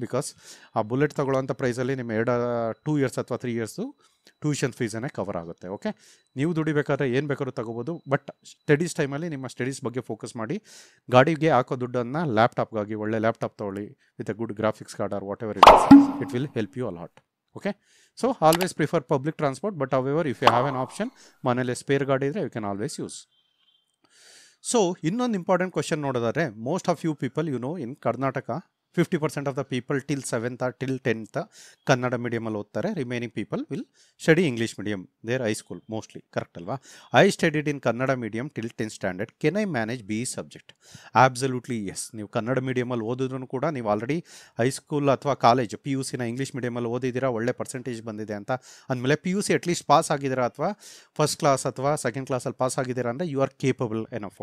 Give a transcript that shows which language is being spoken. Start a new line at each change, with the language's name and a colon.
Kannada: Because ಆ bullet ತೊಗೊಳ್ಳೋಂಥ ಪ್ರೈಸಲ್ಲಿ ನಿಮ್ಮ 2 ಇಯರ್ಸ್ ಅಥವಾ 3 ಇಯರ್ಸು ಟ್ಯೂಷನ್ ಫೀಸನ್ನೇ ಕವರ್ ಆಗುತ್ತೆ. ಓಕೆ, ನೀವು ದುಡಿಬೇಕಾದ್ರೆ ಏನು ಬೇಕಾದ್ರೂ ತಗೋಬೋದು, ಬಟ್ ಸ್ಟಡೀಸ್ ಟೈಮಲ್ಲಿ ನಿಮ್ಮ ಸ್ಟಡೀಸ್ ಬಗ್ಗೆ ಫೋಕಸ್ ಮಾಡಿ. ಗಾಡಿಗೆ ಹಾಕೋ ದುಡ್ಡನ್ನು ಲ್ಯಾಪ್ಟಾಪ್ಗಾಗಿ ಒಳ್ಳೆ ಲ್ಯಾಪ್ಟಾಪ್ ತೊಗೊಳ್ಳಿ
English: With a good graphics card or whatever it will help you a lot. Okay, so always prefer public transport, but however if you have an option,
Kannada: manale spare gaadi idre
English: you can always use. So
Kannada: innond
English: important question
Kannada: nodadare,
English: most of you people, you know, in Karnataka 50% of the people till 7th or till 10th
Kannada: Kannada ಮೀಡಿಯಮಲ್ಲಿ ಓದ್ತಾರೆ.
English: remaining people will study English medium their high school mostly, correct
Kannada: ಅಲ್ವಾ?
English: I studied in Kannada medium till 10th standard. Can I manage B subject? Absolutely yes.
Kannada: ನೀವು ಕನ್ನಡ ಮೀಡಿಯಮಲ್ಲಿ ಓದಿದ್ರು ಕೂಡ ನೀವು already high school ಅಥವಾ college PUCನ English ಮೀಡಿಯಮಲ್ಲಿ ಓದಿದ್ದೀರಾ, ಒಳ್ಳೆ percentage ಬಂದಿದೆ ಅಂತ ಅಂದಮೇಲೆ PUC ಅಟ್ಲೀಸ್ಟ್ ಪಾಸ್ ಆಗಿದ್ದೀರಾ ಅಥವಾ ಫಸ್ಟ್ ಕ್ಲಾಸ್ ಅಥವಾ ಸೆಕೆಂಡ್ ಕ್ಲಾಸಲ್ಲಿ ಪಾಸ್ ಆಗಿದ್ದೀರಾ ಅಂದರೆ
English: You are capable enough.